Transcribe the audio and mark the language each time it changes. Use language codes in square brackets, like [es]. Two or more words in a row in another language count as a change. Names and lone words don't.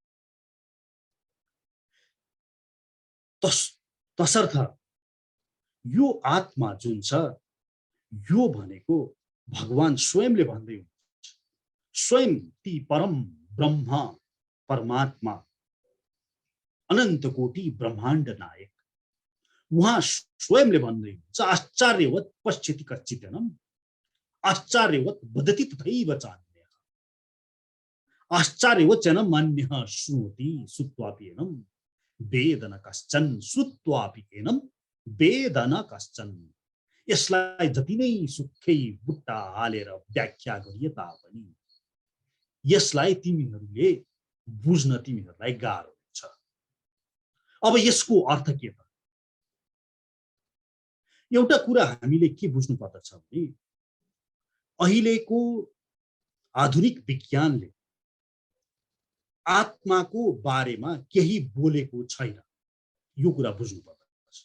[ne] तसर्थ यो आत्मा जुन छ, यो भनेको भगवान स्वयंले भन्दै हुनुहुन्छ। स्वयं ती परम ब्रह्म परमात्मा अनन्त कोटि ब्रह्माण्ड नायक उहाँ स्वयंले भन्दै हुन्छ [sa] आश्चर्यवत् पश्यति कच्चिदेनम् आश्चर्यवत् वदति तथैव चान्यः आश्चर्यवत् च न मन्यः श्रुणोति श्रुत्वापि एनं वेद न कश्चन श्रुत्वापि एनं वेद न कश्चन। [ne] यसलाई जति नै सुक्खै बुट्टा हालेर व्याख्या गरिए तापनि यसलाई तिमीहरूले बुझ्न तिमीहरूलाई गाह्रो हुन्छ। अब यसको अर्थ के त? एउटा कुरा हामीले के बुझ्नु पर्दछ भने अहिलेको आधुनिक विज्ञानले आत्माको बारेमा केही बोलेको छैन, यो कुरा बुझ्नु पर्दछ।